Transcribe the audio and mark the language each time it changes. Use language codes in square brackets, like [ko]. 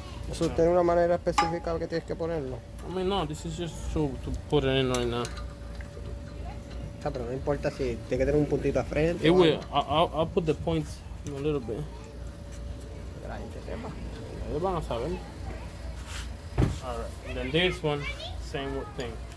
[es] ¿Eso tiene una manera específica que tienes que ponerlo? [en] I mean, no, this is just so to put it in right now. [es] O sea, pero no importa si tiene que tener un puntito a frente. [en] It will. I'll put the points in a little bit. [es] Que la gente sepa. Ellos van a saber. [en] Alright, and then this one, same thing.